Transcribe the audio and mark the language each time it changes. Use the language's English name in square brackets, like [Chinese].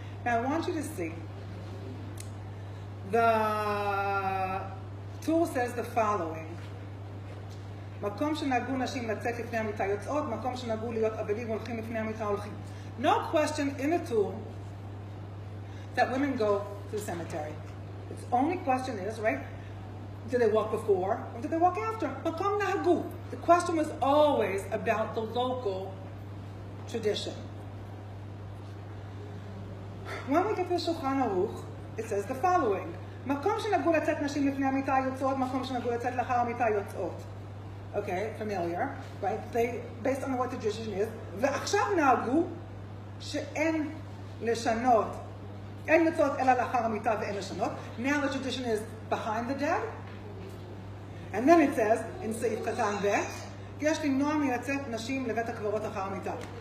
[English] Now, I want you to see the Tool says the following. [Hebrew] מקום שנהגו נשים לצאת לפני המיטה יוצאות, מקום שנהגו להיות אבלים הולכים לפני המיטה הולכים. [English] No question in the Tool that women go to the cemetery. Its only question is, right, did they walk before or did they walk after? [Hebrew] Makom nahagu. [English] The question was always about the local tradition. When we get to the Shulchan Aruch, it says the following. [Hebrew] מקום שנהגו לצאת נשים לפני המיטה יוצאות, מקום שנהגו לצאת לאחר המיטה יוצאות. [English] Okay, familiar, right? They, based on what the tradition is. [Hebrew] ועכשיו נהגו שאין לשנות, אין יוצאות אלא לאחר המיטה ואין לשנות. [English] Now the tradition is behind the dead. And then it says, in סעיף קטן ב', יש למנוע מלצאת נשים לבית הקברות אחר המיטה.